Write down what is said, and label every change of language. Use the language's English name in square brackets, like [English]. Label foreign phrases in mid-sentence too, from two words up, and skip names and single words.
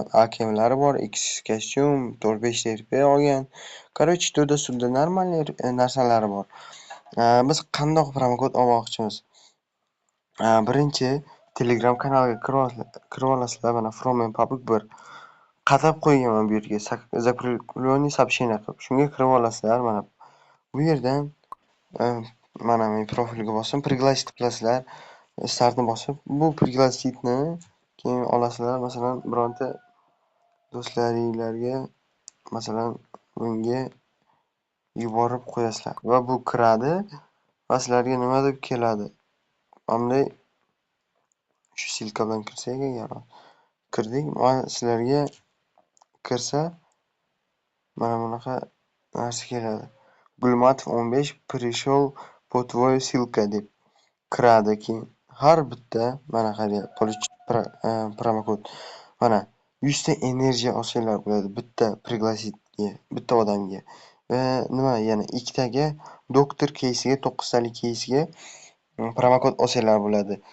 [Uzbek] AKMlari bor, Xcashim 4-5 ta RP olgan. Короче, to'da-sudda normalniy narsalari bor. Biz qandoq promokod olmoqchimiz? Birinchi Telegram kanaliga kirib olasizlar. Mana Fromen Public 1 qatab qo'yganman bu yerga [Russian] закрепленный сообщение [Uzbek] qilib. Shunga kirib olasizlar. Mana bu yerdan mana men profilga bosib пригласить qilasizlar. Startni bosib bu пригласитni keyin olasizlar. Masalan, bironta do'stlaringizga masalan bunga yuborib qo'yasizlar va bu kiradi va sizlarga nima deb keladi? Bunday shu silka bilan kirsak agar kirdik, mana sizlarga kirsa mana bunaqa narsa keladi. [Russian] Gulmatov 15 пришел по твою ссылка [Uzbek] deb kiradi. Keyin har bitta mana qarang, promokod. Mana 100 ta energiya olsanglar bo'ladi bitta пригласитga, bitta odamga. Va nima yana ikkitaga doktor кейsiga 9 talik кейsiga promokod olsanglar bo'ladi.